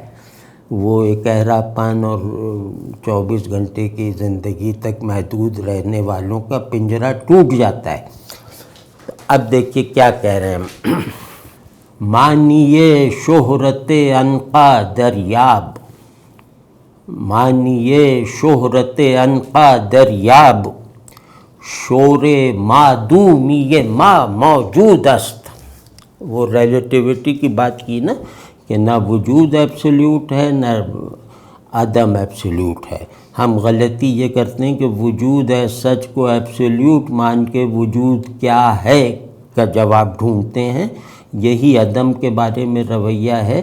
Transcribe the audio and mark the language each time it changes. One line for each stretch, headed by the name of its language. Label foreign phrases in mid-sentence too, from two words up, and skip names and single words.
Urdu: وہ ایک اہرا پن اور 24 گھنٹے کی زندگی تک محدود رہنے والوں کا پنجرہ ٹوٹ جاتا ہے۔ اب دیکھیے کیا کہہ رہے ہیں،
Persian: مانیے شہرت عنقا دریاب، مانیے شہرت عنقا دریاب، شور معدومی ما موجود است۔
Urdu: وہ ریلیٹیوٹی کی بات کی نا، کہ نہ وجود ایبسلیوٹ ہے نہ عدم ایبسلیوٹ ہے۔ ہم غلطی یہ کرتے ہیں کہ وجود ہے سچ کو ایبسلیوٹ مان کے وجود کیا ہے کا جواب ڈھونڈتے ہیں، یہی عدم کے بارے میں رویہ ہے۔